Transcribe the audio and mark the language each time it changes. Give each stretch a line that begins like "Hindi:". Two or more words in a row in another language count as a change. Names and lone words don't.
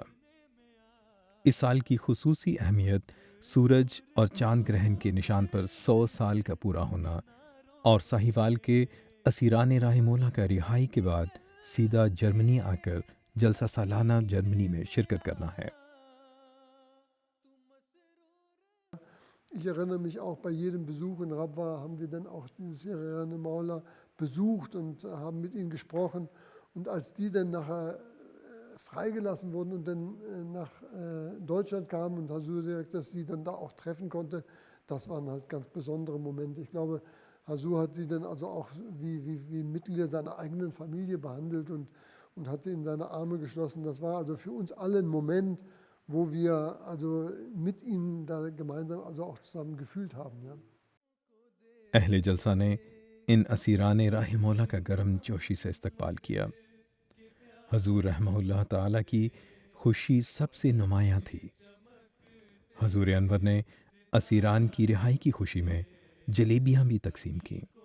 Urdu: اس سال کی خصوصی اہمیت سورج اور چاند گرہن کے نشان پر 100 سال کا پورا ہونا اور ساہیوال کے اسیران راہ مولا کا رہائی کے بعد سیدھا جرمنی آ کر جلسہ سالانہ جرمنی میں شرکت کرنا ہے۔
German: Ich erinnere mich auch, bei jedem Besuch in Rabwa haben wir dann auch die Syrianer Maula besucht und haben mit ihnen gesprochen. Und als die dann nachher freigelassen wurden und dann nach Deutschland kamen und Hasur direkt, dass sie dann da auch treffen konnte, das waren halt ganz besondere Momente. Ich glaube, Hasur hat sie dann also auch wie Mitglieder seiner eigenen Familie behandelt und hat sie in seine Arme geschlossen. Das war also für uns alle ein Moment, wo wir also mit ihm da gemeinsam also auch zusammen gefühlt haben. Ja.
Urdu: اہل جلسہ نے ان اسیران راہ مولا کا گرم جوشی سے استقبال کیا۔ حضور
Arabic: رحمہ اللہ تعالیٰ
Urdu: کی خوشی سب سے نمایاں تھی۔ حضور انور نے اسیران کی رہائی کی خوشی میں جلیبیاں بھی تقسیم کیں۔